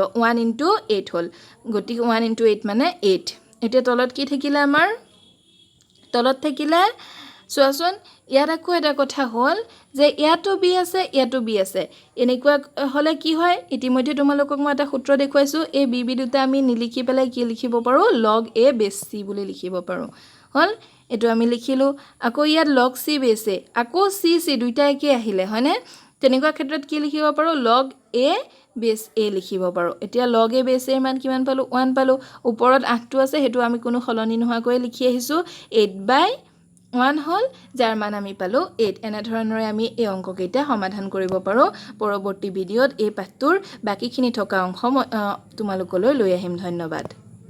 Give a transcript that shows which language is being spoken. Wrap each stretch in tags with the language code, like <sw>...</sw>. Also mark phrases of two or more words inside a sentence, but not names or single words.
<en>1 into 8</en> <as>হল গতিকে</as> <en>1 into 8</en> <as>মানে 8 এতিয়া তলত কি থাকিলে আমাৰ তলত থাকিলে সোৱাচোন ইয়াত আকৌ এটা কথা হল যে ইয়াতো বি আছে এনেকুৱা হলে কি হয় ইতিমধ্যে তোমালোকক মই এটা সূত্ৰ দেখুৱাইছো এই বি দুটা আমি নিলিখি পেলাই কি লিখিব পাৰো</as> <en>log a base c</en> <as>বুলি লিখিব পাৰো হল এটো আমি লিখিলো আকৌ ইয়াত</as> <en>log c base</en> <as>আকৌ c দুইটা একে আহিলে হয়নে তেনেকুৱা ক্ষেত্ৰত কি লিখিব পাৰো</as> <en>log a base a</en> <as>লিখিব পাৰো এতিয়া</as> <en>log a base a</en> <as>মান কিমান পালো 1 পালো ওপৰত 8 টো আছে হেতু আমি কোনো খলনি নোহোৱাকৈ লিখি আহিছো 8/1 হল যাৰ মান আমি পালো 8 এনে ধৰণৰে আমি এই অংককেইটা সমাধান কৰিব পাৰো পৰৱৰ্তী ভিডিওত এই পাঠটোৰ বাকিখিনি থকা অংশ তোমালোকলৈ লৈ আহিম ধন্যবাদ</as>